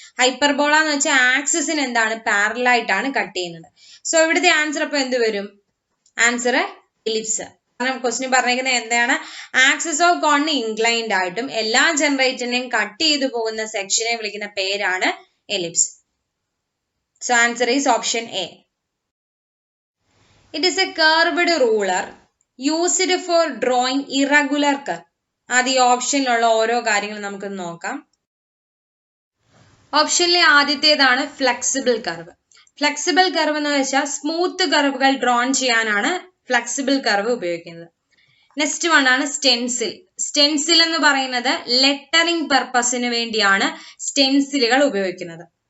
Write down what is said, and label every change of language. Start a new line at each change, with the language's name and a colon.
Malayalam: Hyperbola എന്ന് വെച്ചാൽ ആക്സിസിന് എന്താണ് പാരലായിട്ടാണ് കട്ട് ചെയ്യുന്നത്. സോ ഇവിടുത്തെ ആൻസർ അപ്പൊ എന്ത് വരും? Answer ellipse. കാരണം ക്വസ്റ്റ്യൻ പറഞ്ഞിരിക്കുന്നത് എന്താണ്, ആക്സിസ് ഓഫ് കോണിന് ഇൻക്ലൈൻഡ് ആയിട്ടും എല്ലാ ജനറേറ്ററിനെയും കട്ട് ചെയ്തു പോകുന്ന സെക്ഷനെ വിളിക്കുന്ന പേരാണ് ellipse.
English: So answer is option A. It is a curved ruler used for drawing irregular curve.
Malayalam: അത് ഈ ഓപ്ഷനിലുള്ള ഓരോ കാര്യങ്ങളും നമുക്ക് നോക്കാം. ഓപ്ഷനിലെ ആദ്യത്തേതാണ് ഫ്ലെക്സിബിൾ കർവ്. ഫ്ലെക്സിബിൾ കർവ് എന്ന് വെച്ചാൽ സ്മൂത്ത് കർവുകൾ ഡ്രോൺ ചെയ്യാനാണ് ഫ്ലെക്സിബിൾ കർവ് ഉപയോഗിക്കുന്നത്. നെക്സ്റ്റ് വൺ ആണ് സ്റ്റെൻസിൽ. സ്റ്റെൻസിൽ എന്ന് പറയുന്നത് ലെറ്ററിംഗ് പർപ്പസിന് വേണ്ടിയാണ് സ്റ്റെൻസിലുകൾ ഉപയോഗിക്കുന്നത്.